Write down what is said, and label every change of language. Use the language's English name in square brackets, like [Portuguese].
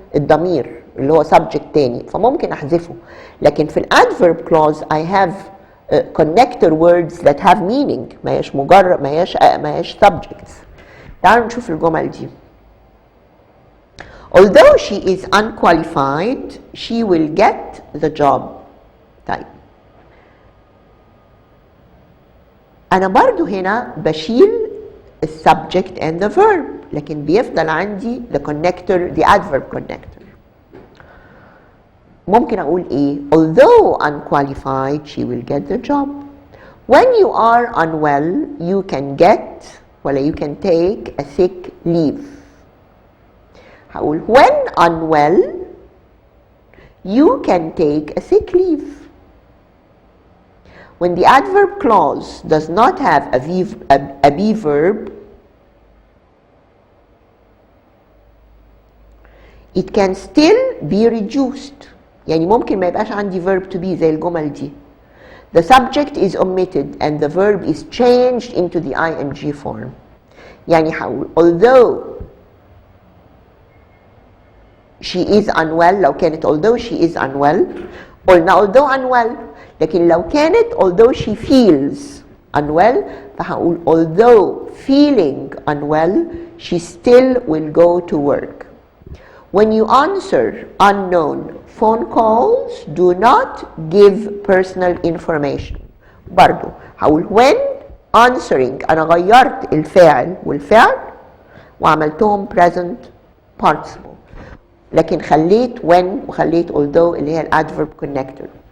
[Arabic] الضمير اللي هو subject تاني، فممكن احذفه. لكن في الادفيرب [English] clause I have connector words that have meaning، [Arabic] ما هيش مجرد، ما هيش [English] subjects. [Arabic] تعالوا نشوف الجمل دي. [English] Although she is unqualified, she will get the job. [Arabic] طيب أنا برضو هنا بشيل [English] subject and the verb، [Arabic] لكن بيفضل عندي [English] the connector, the adverb connector. [Arabic] ممكن أقول إيه؟ [English] Although unqualified, she will get the job. When you are unwell, you can get ولا you can take a sick leave. هقول when unwell, you can take a sick leave. When the adverb clause does not have a be verb, it can still be reduced. [Arabic] يعني ممكن ما يبقاش عندي verb to be زي الجمل دي. [English] The subject is omitted and the verb is changed into the ing form. [Arabic] يعني هقول [English] although she is unwell، [Arabic] لو كانت [English] although she is unwell [Arabic] قلنا [English] although unwell، [Arabic] لكن لو كانت [English] although she feels unwell [Arabic] فهقول [English] although feeling unwell she still will go to work. When you answer unknown phone calls, do not give personal information. [Arabic] برضو هقول [English] when answering [Arabic] أنا غيرت الفاعل والفعل وعملتهم [English] present participle، [Arabic] لكن خليت when وخليت although اللي هي الادفيرب connector.